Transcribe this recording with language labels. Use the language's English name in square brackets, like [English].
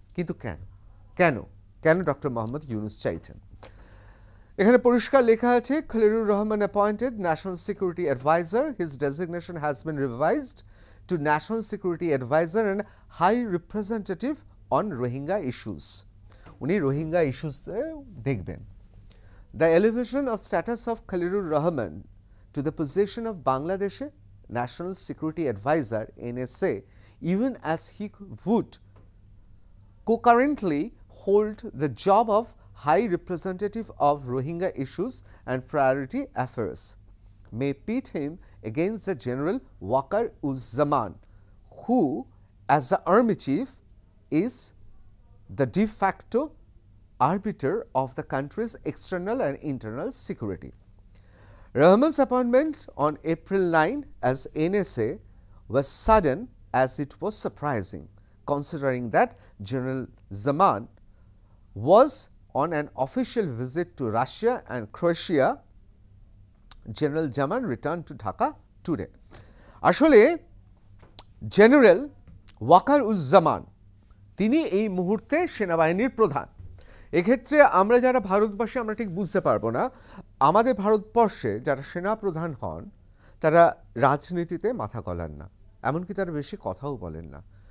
[Bangla] কিন্তু কেন কেন ডক্টর মোহাম্মদ ইউনূস চাইছেন? এখানে পরিষ্কার লেখা আছে, [English] Khalilur Rahman appointed national security adviser, his designation has been revised to national security adviser and high representative on Rohingya issues. [Bangla] উনি রোহিঙ্গা ইস্যুসে দেখবেন। [English] The elevation of status of Khalilur Rahman to the position of Bangladesh National Security Advisor NSA, even as he would concurrently hold the job of High Representative of Rohingya Issues and Priority Affairs, may pit him against the General Waqar Uzzaman, who, as the Army Chief, is the de facto arbiter of the country's external and internal security. Rahman's appointment on April 9 as NSA was sudden as it was surprising, considering that General Zaman was on an official visit to Russia and Croatia. General Zaman returned to Dhaka today. [Bangla] আসলে general Waker Uzzaman তিনি এই মুহূর্তে সেনাবাহিনীর প্রধান। এক্ষেত্রে আমরা যারা ভারতবাসী আমরা ঠিক বুঝতে পারবো না, আমাদের ভারতবর্ষে যারা সেনাপ্রধান হন তারা রাজনীতিতে মাথা গলান না, এমনকি তারা বেশি কথাও বলেন না।